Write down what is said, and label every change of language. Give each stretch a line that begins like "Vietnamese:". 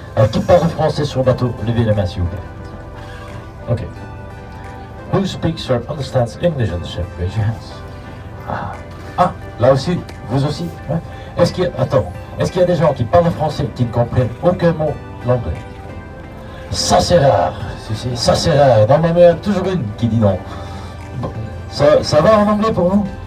French: Qui parle français sur le bateau, levez la main s'il vous plaît. Okay.
English: Who speaks or understands English on the ship? Raise your hands.
French: Là aussi, vous aussi, ouais. Est-ce qu'il y a des gens qui parlent français qui ne comprennent aucun mot l'anglais? Ça c'est rare, ça c'est rare. Dans ma main, toujours une qui dit non. Ça va en anglais pour vous?